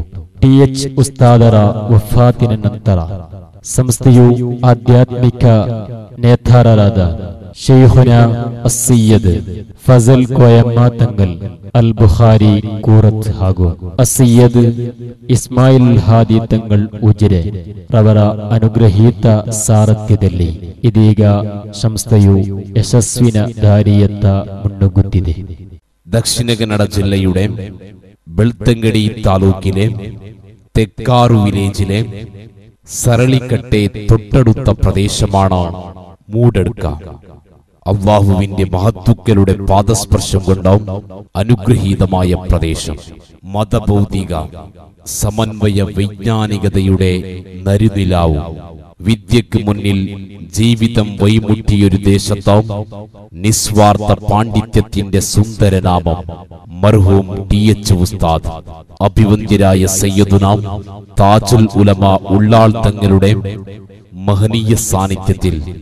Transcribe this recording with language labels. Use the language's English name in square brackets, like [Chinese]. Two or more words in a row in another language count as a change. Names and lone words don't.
[Kannada] TH ಉಸ್ತಾದರ ವಫಾತಿನ ನಂತರ ಸಂಸ್ಥೆಯು ಆಧ್ಯಾತ್ಮಿಕ ನೇತಾರರಾದ ಶೈಖುನಾ ಅಸ್ಸಯ್ಯದ್ ಫಜಲ್ ಕೋಯಮ್ಮ ತಂಗಲ್ ಅಲ್ ಬುಖಾರಿ ಕೂರತ್ ಹಾಗೂ ಅಸ್ಸಯ್ಯದ್ ಇಸ್ಮಾಯಿಲ್ ಹಾದಿ ತಂಗಳ್ ಉಜಿರೆ ರವರ ಅನುಗ್ರಹೀತ ಸಾರಥ್ಯದಲ್ಲಿ ಇದೀಗ ಸಂಸ್ಥೆಯು ಯಶಸ್ವಿನ ದಾರಿಯತ್ತ ಮುನ್ನುಗ್ಗುತ್ತಿದೆ. [Malayalam] ദക്ഷിണ കന്നഡ ജില്ലയുടെ ಬೆಳ್ತಂಗಡಿ ತಾಲೂಕಿലെ തെക്കാറു വില്ലേജിലെ സരളിക്കട്ടെ തൊട്ടടുത്ത പ്രദേശമാണ് മൂടടുക്ക. അള്ളാഹുവിന്റെ മഹത്തുക്കളുടെ പാദസ്പർശം കൊണ്ടാവും അനുഗ്രഹീതമായ പ്രദേശം. മതഭൗതിക സമന്വയ വൈജ്ഞാനികതയുടെ നരുനിലാവും വിദ്യക്ക് മുന്നിൽ ജീവിതം വൈമുട്ടിയൊരു ദേശത്താവും നിസ്വാർത്ഥ പാണ്ഡിത്യത്തിന്റെ സുന്ദരനാമം മർഹൂം TH ഉസ്താദ് അഭിവന്ദ്യരായ സയ്യിദുനാം താജുൽ ഉലമ ഉള്ളാൾ തങ്ങളുടെ മഹനീയ സാന്നിധ്യത്തിൽ